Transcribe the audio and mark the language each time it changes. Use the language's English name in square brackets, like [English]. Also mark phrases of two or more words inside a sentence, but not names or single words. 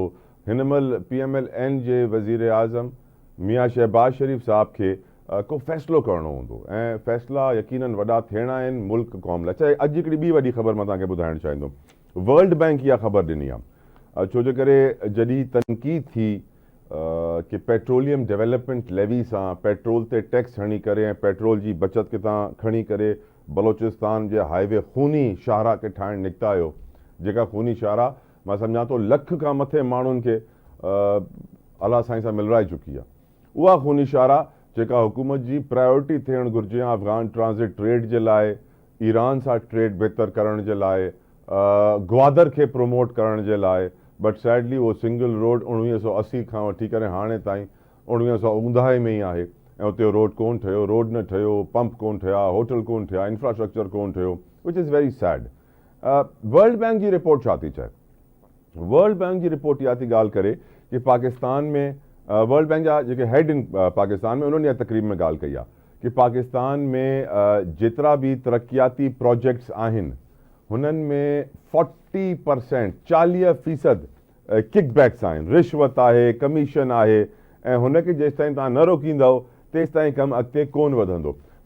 [Sindhi] हिन महिल PMLN जे वज़ीर आज़म मियां शहबाज शरीफ़ साहब खे को फ़ैसिलो करिणो हूंदो, ऐं फ़ैसिला यकीनन वॾा थियणा आहिनि मुल्क क़ौम लाइ। चाहे अॼु हिकिड़ी ॿी वॾी ख़बर मां तव्हांखे ॿुधाइणु चाहींदुमि। वर्ल्ड बैंक इहा ख़बर ॾिनी आहे, छो जे करे जॾहिं तनक़ीद थी कि [English] petroleum development levy [Sindhi] सां पेट्रोल ते टैक्स हणी करे ऐं पेट्रोल जी बचत खे तव्हां खणी करे बलूचिस्तान जे हाईवे खूनी शाहरा खे ठाहिणु निकिता आहियो, जेका खूनी शाहरा मां सम्झां थो लख खां मथे माण्हुनि खे अलाह साईं सां मिलराए चुकी आहे। उहा खूनी शाहरा जेका हुकूमत जी प्रायोरिटी थियणु घुरिजे [English] Afghan transit trade [Sindhi] जे लाइ, ईरान सां ट्रेड बहितर करण जे लाइ, ग्वादर खे प्रमोट करण जे लाइ। [English] But sadly [Sindhi] उहो सिंगल रोड 1980 खां वठी करे हाणे ताईं 1959 में ई आहे, ऐं उते रोड कोन ठहियो, रोड न ठहियो, पंप कोन ठहिया, होटल कोन ठहिया, इंफ्रास्ट्रक्चर कोन ठहियो, [English] Which is very sad. [Sindhi] वर्ल्ड बैंक जी रिपोर्ट छा थी चए? वर्ल्ड बैंक जी रिपोर्ट इहा थी ॻाल्हि करे कि पाकिस्तान में वर्ल्ड बैंक जा जेके हेड इन पाकिस्तान में उन्होंने इहा तक़रीब में ॻाल्हि कई आहे कि पाकिस्तान में जेतिरा बि तरक़ियाती प्रोजेक्ट्स आहिनि हुननि में 40% 40% किकबैक्स आहिनि, रिश्वत आहे, कमीशन आहे, ऐं हुनखे जेसिताईं तव्हां न रोकींदव तेसिताईं कमु अॻिते कोन वधंदो।